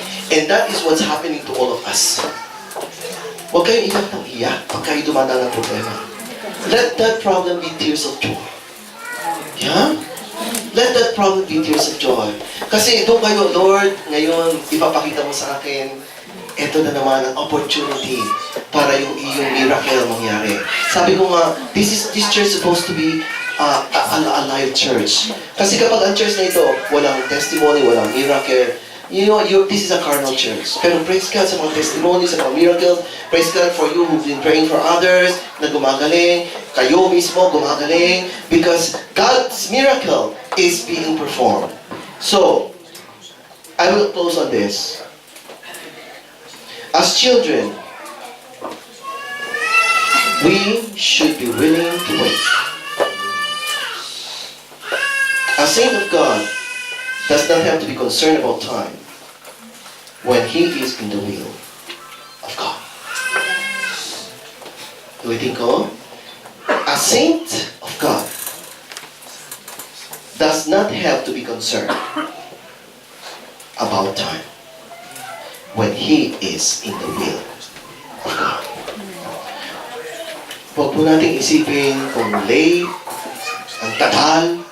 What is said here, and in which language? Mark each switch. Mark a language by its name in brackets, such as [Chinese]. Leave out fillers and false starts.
[English] And that is what's happening to all of us. [Filipino] Huwag kayong iyak ng iyak pag kayo dumadaan ng problema. [English] Let that problem be tears of joy. Yeah? Let that problem be tears of joy. [Filipino] Kasi doon kayo, Lord, ngayon, ipapakita mo sa akin, ito na naman ang opportunity para yung iyong miracle mangyari. Sabi ko nga, [English] this church supposed to be a live church. [Filipino] Kasi kapag ang church na ito, walang testimony, walang miracle, [English] you know, this is a carnal church. Pero praise God sa mga testimonies, sa mga miracles. Praise God for you who've been praying for others, [Filipino] na gumagaling. Kayo mismo gumagaling. [English] Because God's miracle is being performed. So, I will close on this. As children, we should be willing to wait. A saint of God does not have to be concerned about time when he is in the will of God. [Filipino] Ulitin ko, [English] a saint of God does not have to be concerned about time when he is in the will of God. [Filipino] Huwag po nating isipin kung late, ang tagal.